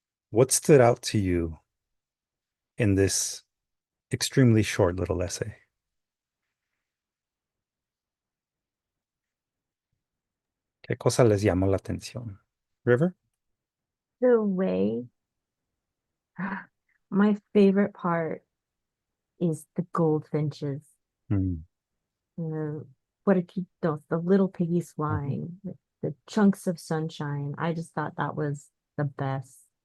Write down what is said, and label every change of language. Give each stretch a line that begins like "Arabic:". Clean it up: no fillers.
English: What stood out to you in this extremely short little essay?
Spanish: ¿Qué cosa les llamó la atención?
English: River? The way, my favorite part is the goldfinches. Hmm. The puerquitos, the little piggies flying, the chunks of sunshine. I just thought that was the best.